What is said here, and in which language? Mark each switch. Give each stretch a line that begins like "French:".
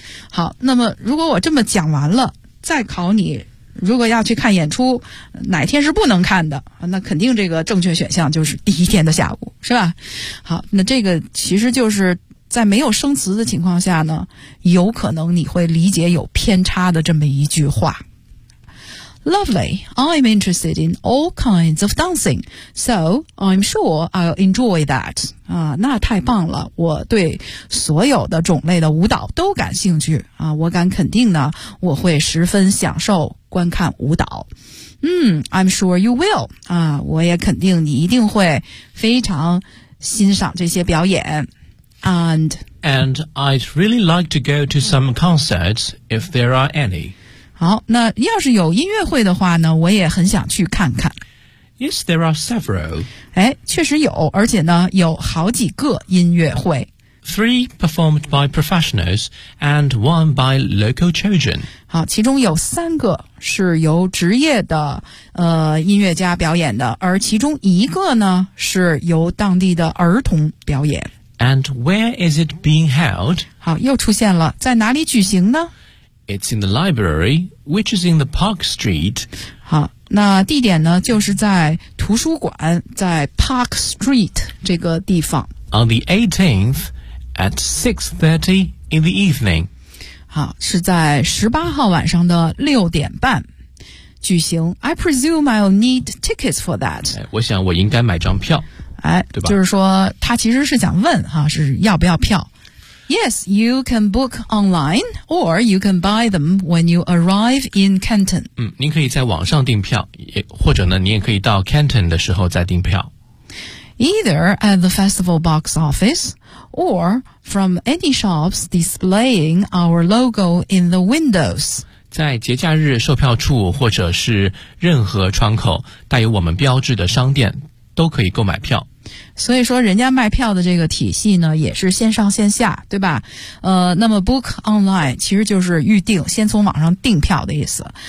Chinese: 好，那么如果我这么讲完了，再考你，如果要去看演出，哪天是不能看的？那肯定这个正确选项就是第一天的下午，是吧？好，那这个其实就是在没有生词的情况下呢，有可能你会理解有偏差的这么一句话。
English: Lovely, I'm interested in all kinds of dancing, so I'm sure I'll enjoy that.
Chinese: 啊，那太棒了，我对所有的种类的舞蹈都感兴趣啊，我敢肯定呢，我会十分享受观看舞蹈。
English: 嗯 ,I'm sure you will.
Chinese: 啊，我也肯定你一定会非常欣赏这些表演。
English: And I'd really like to go to some concerts if there are any.
Chinese: 好，那要是有音乐会的话呢，我也很想去看看。
English: Yes, there are several.
Chinese: 哎，确实有，而且呢，有好几个音乐会。
English: 3 performed by professionals and 1 by local children.
Chinese: 好，其中有3个是由职业的音乐家表演的，而其中1个呢是由当地的儿童表演。
English: And where is it being held?
Chinese: 好，又出现了，在哪里举行呢？
English: It's in the library, which is in the Park Street.
Chinese: 好，那地点呢，就是在图书馆，在 Park Street 这个地方。
English: On the 18th at 6:30 in the evening.
Chinese: 好，是在18号晚上的6:30举行。
English: I presume I'll need tickets for that.
Chinese: 我想我应该买张票。哎，对吧？就是说，他其实是想问哈，是要不要票。
English: Yes, you can book online, or you can buy them when you arrive in Canton.
Chinese: 嗯，您可以在网上订票，也或者呢，你也可以到 Canton 的时候再订票。
English: Either at the festival box office, or from any shops displaying our logo in the windows.
Chinese: 在节假日售票处或者是任何窗口带有我们标志的商店都可以购买票。所以说人家卖票的这个体系呢也是线上线下，对吧？那么 book online 其实就是预定，先从网上订票的意思。